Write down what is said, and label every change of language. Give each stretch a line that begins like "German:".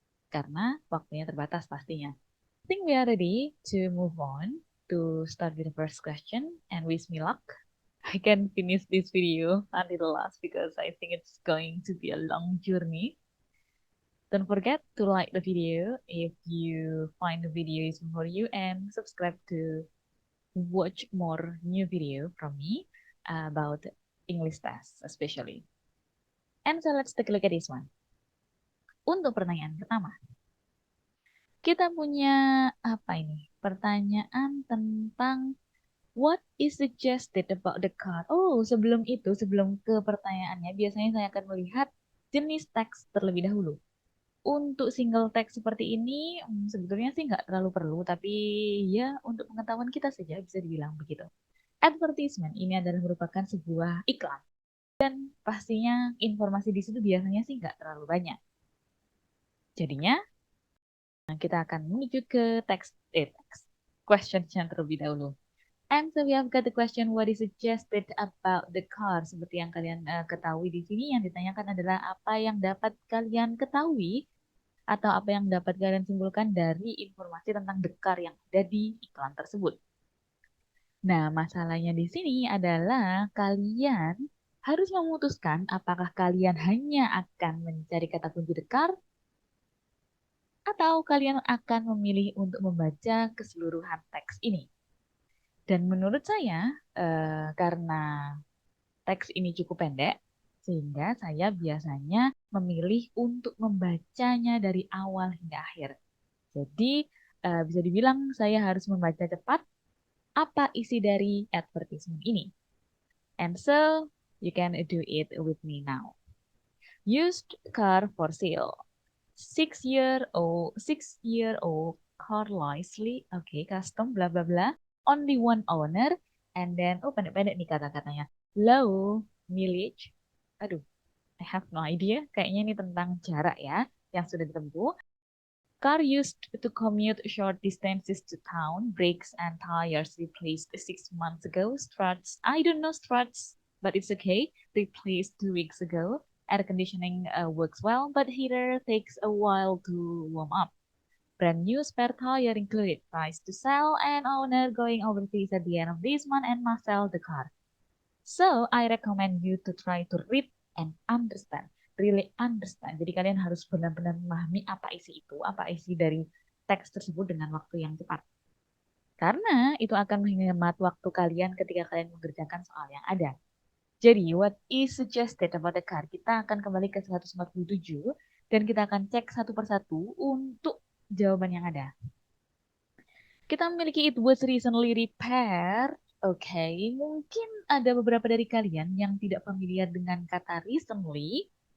Indonesian: Karena waktunya terbatas pastinya.
English: I think we are ready to move on to start with the first question and wish me luck. I can finish this video until the last because I think it's going to be a long journey. Don't forget to like the video if you find the video useful for you and subscribe to watch more new video from me about English tests especially. And so let's take a look at this one.
Indonesian: Untuk pertanyaan pertama, kita punya apa ini? Pertanyaan tentang
English: what is suggested about the card.
Indonesian: Oh, sebelum itu, sebelum ke pertanyaannya, biasanya saya akan melihat jenis teks terlebih dahulu. Untuk single text seperti ini, sebetulnya sih nggak terlalu perlu, tapi ya untuk pengetahuan kita saja bisa dibilang begitu. Advertisement ini adalah merupakan sebuah iklan. Dan pastinya informasi di situ biasanya sih nggak terlalu banyak. Jadinya, kita akan menuju ke teks question yang terlebih dahulu.
English: And so we have got the question, what is suggested about the car?
Indonesian: Seperti yang kalian ketahui di sini, yang ditanyakan adalah apa yang dapat kalian ketahui atau apa yang dapat kalian simpulkan dari informasi tentang the car yang ada di iklan tersebut. Nah, masalahnya di sini adalah kalian harus memutuskan apakah kalian hanya akan mencari kata kunci the car atau kalian akan memilih untuk membaca keseluruhan teks ini. Dan menurut saya, karena teks ini cukup pendek, sehingga saya biasanya memilih untuk membacanya dari awal hingga akhir. Jadi, bisa dibilang saya harus membaca cepat apa isi dari advertisement ini.
English: And so, you can do it with me now. Used car for sale. 6-year-old car nicely, okay, custom, bla bla bla, only one owner, and then,
Indonesian: oh pendek-pendek nih kata-katanya,
English: low mileage,
Indonesian: aduh,
English: I have no idea,
Indonesian: kayaknya ini tentang jarak ya, yang sudah ditempuh.
English: Car used to commute short distances to town, brakes and tires replaced 6 months ago, struts, I don't know struts, but it's okay, replaced 2 weeks ago. Air conditioning works well, but heater takes a while to warm up. Brand new spare tire included, price to sell, and owner going overseas at the end of this month and must sell the car. So, I recommend you to try to read and understand. Really understand.
Indonesian: Jadi kalian harus benar-benar memahami apa isi itu, apa isi dari teks tersebut dengan waktu yang cepat. Karena itu akan menghemat waktu kalian ketika kalian mengerjakan soal yang ada.
English: Jadi, what is suggested about the car?
Indonesian: Kita akan kembali ke 147 dan kita akan cek satu persatu untuk jawaban yang ada. Kita memiliki
English: it was recently repaired.
Indonesian: Oke, mungkin ada beberapa dari kalian yang tidak familiar dengan kata recently.